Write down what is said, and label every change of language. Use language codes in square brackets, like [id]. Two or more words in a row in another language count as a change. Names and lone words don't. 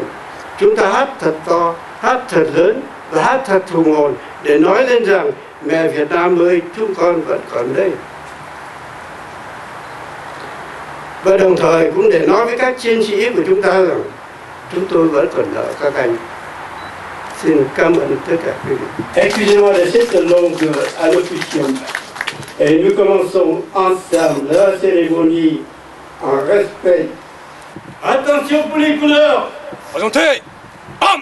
[vi] Chúng ta hát thật to, hát thật lớn và hát thật hùng hồn để nói lên rằng mẹ Việt Nam ơi, chúng con vẫn còn đây. Và đồng thời cũng để nói với các chiến sĩ của chúng ta rằng chúng tôi vẫn còn nợ các anh. Xin cảm ơn tất cả quý vị. [fr] Excusez-moi de cette longue allocution. Et nous commençons ensemble la cérémonie en respect. Attention pour les couleurs. Présentez. Bam.